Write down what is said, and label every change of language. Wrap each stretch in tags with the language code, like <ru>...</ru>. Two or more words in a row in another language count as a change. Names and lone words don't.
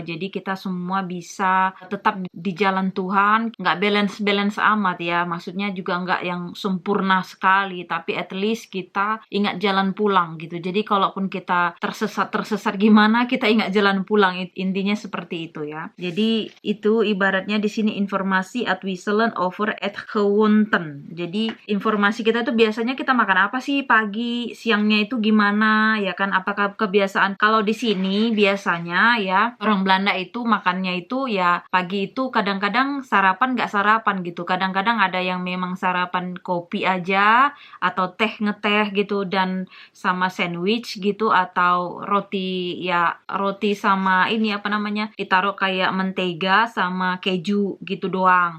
<id>Jadi kita semua bisa tetap di jalan Tuhan, nggak balance-balance amat ya. Maksudnya juga nggak yang sempurna sekali, tapi</id> <en>at least</en> <id>kita ingat jalan pulang gitu. Jadi kalaupun kita tersesat gimana, kita ingat jalan pulang. Intinya seperti itu ya. Jadi itu ibaratnya di sini informasi</id> <nl>uitwisselen over het gewoonten.</nl> <id>Jadi informasi kita tuh biasanya kita makan apa sih pagi, siangnya itu gimana ya kan? Apakah kebiasaan kalau di sini biasanya ya orang Belanda itu makannya itu ya pagi itu kadang-kadang sarapan nggak sarapan gitu. Kadang-kadang ada yang memang sarapan kopi aja atau ngeteh gitu dan sama sandwich gitu atau roti sama ini apa namanya ditaruh kayak mentega sama keju gitu doang.</id>